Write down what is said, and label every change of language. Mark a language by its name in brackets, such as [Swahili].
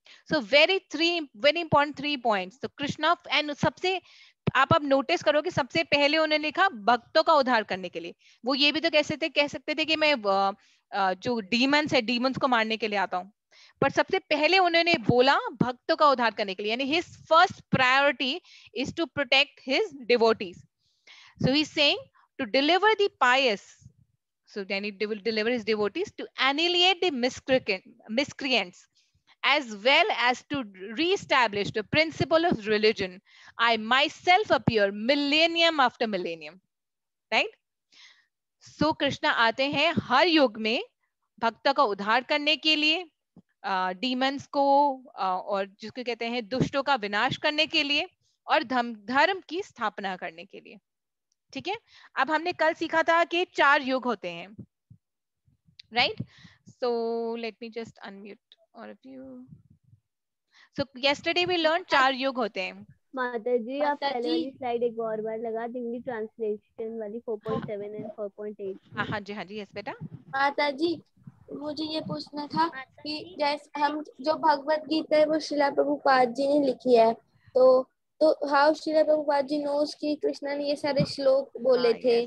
[English] So very important 3 points. [Hindi] तो Krishna and सबसे आप अब नोटिस करो कि सबसे पहले उन्होंने लिखा भक्तों का उद्धार करने के लिए. वो ये भी तो कह सकते थे कि मैं जो डीमंस है, डीमंस को मारने के लिए आता हूं, पर सबसे पहले उन्होंने बोला भक्तों का उद्धार करने के लिए, यानी [English] His first priority is to protect his devotees. So he is saying to deliver the pious, so then he will deliver his devotees, to annihilate the miscreants as well as to re-establish the principle of religion. I myself appear millennium after millennium, right? [Hindi] So Krishna आते हैं हर युग में भक्त का उद्धार करने के लिए, डीमंस को और जिसको कहते हैं दुष्टों का विनाश करने के लिए, और धर्म की स्थापना करने के लिए. ठीक है? अब हमने कल सीखा था कि 4 युग होते हैं, right? [English] So let me just unmute all of you. So yesterday we learned [Hindi] 4 युग होते हैं. माता जी आप पहले वाली स्लाइड एक और बार लगा देंगी, ट्रांसलेशन वाली 4.7 एंड 4.8. हाँ जी यस बेटा. माता जी मुझे ये पूछना था कि जैसे हम जो भगवत गीता है वो शिला प्रभुपाद जी ने लिखी है, तो how Shila Prabhupada ji nose कि कृष्णा ने ये सारे श्लोक बोले थे.